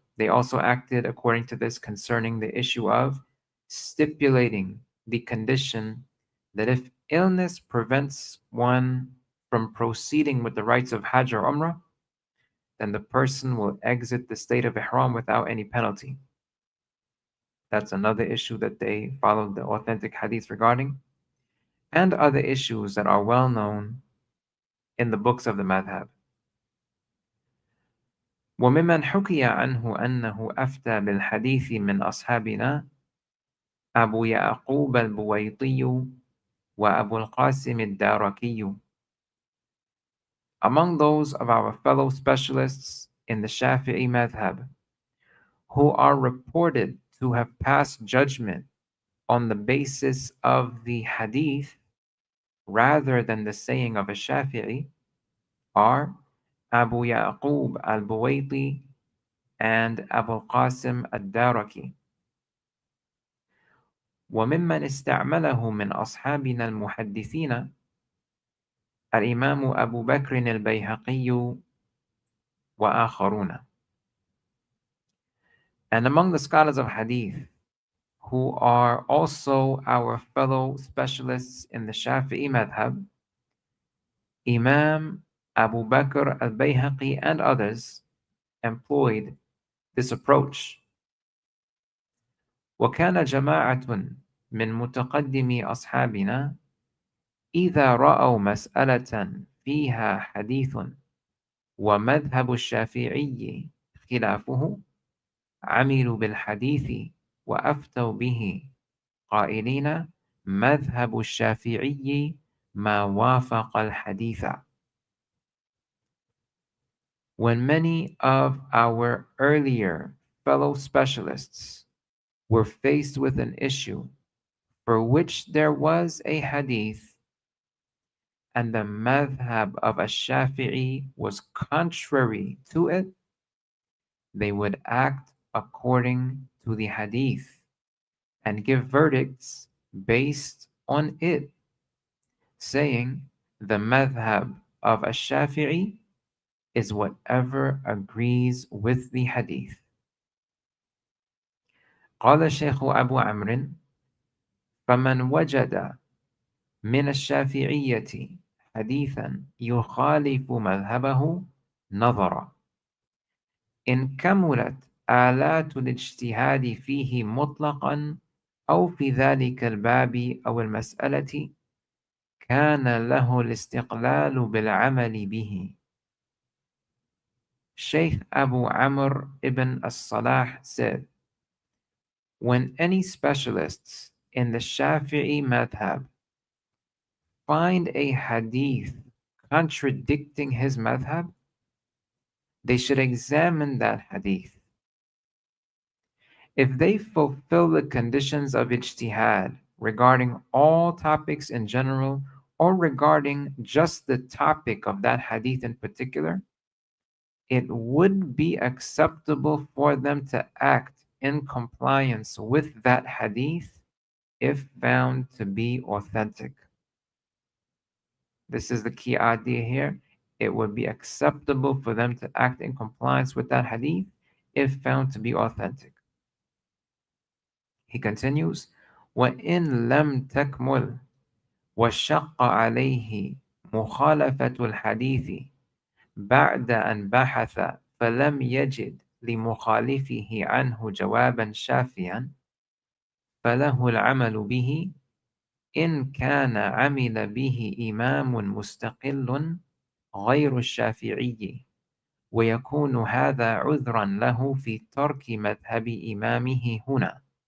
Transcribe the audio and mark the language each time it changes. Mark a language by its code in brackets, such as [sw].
[en] They also acted according to this concerning the issue of stipulating the condition that if illness prevents one from proceeding with the rites of Hajj or Umrah, then the person will exit the state of Ihram without any penalty. That's another issue that they followed the authentic hadith regarding, and other issues that are well known in the books of the madhab. [ar] وممن حكي عنه أنه أفتى بالحديث من أصحابنا أبو يعقوب البويطي وأبو القاسم الداركي. [en] Among those of our fellow specialists in the Shafi'i madhab who are reported to have passed judgment on the basis of the hadith rather than the saying of a Shafi'i are Abu Ya'qub al-Buwaiti and Abu al-Qasim al-Daraki. [ar] وممن استعمله من أصحابنا المحدثين الإمام أبو بكر البيهقي وآخرون. [en] And among the scholars of hadith who are also our fellow specialists in the Shafi'i madhab, Imam Abu Bakr al-Bayhaqi and others employed this approach. [ar] وكان جماعة من متقدمي أصحابنا إذا رأوا مسألة فيها حديث ومذهب الشافعي خلافه عملوا بالحديث وأفتوا به قائلين مذهب الشافعي ما وافق الحديث. [en] When many of our earlier fellow specialists were faced with an issue for which there was a hadith and the madhab of ash-Shafi'i was contrary to it, they would act according to the hadith and give verdicts based on it, saying the madhab of ash-Shafi'i is whatever agrees with the hadith. [ar] قال الشيخ أبو عمرو فمن وجد من الشافعية حديثا يخالف مذهبه نظر إن كملت آلات الاجتهاد فيه مطلقا أو في ذلك الباب أو المسألة كان له الاستقلال بالعمل به. [en] Sheikh Abu Amr ibn as-Salah said, when any specialists in the Shafi'i madhab find a hadith contradicting his madhab, they should examine that hadith. If they fulfill the conditions of ijtihad regarding all topics in general or regarding just the topic of that hadith in particular, it would be acceptable for them to act in compliance with that hadith if found to be authentic. This is the key idea here. It would be acceptable for them to act in compliance with that hadith if found to be authentic. He continues, [ar] وَإِن لَمْ تَكْمُلْ وَشَقَّ عَلَيْهِ مُخَالَفَةُ الْحَدِيثِ بعد أن بحث فلم يجد لمخالفه عنه جوابا شافيا فله العمل به إن كان عمل به إمام مستقل غير الشافعي ويكون هذا عذرا له في ترك مذهب إمامه هنا.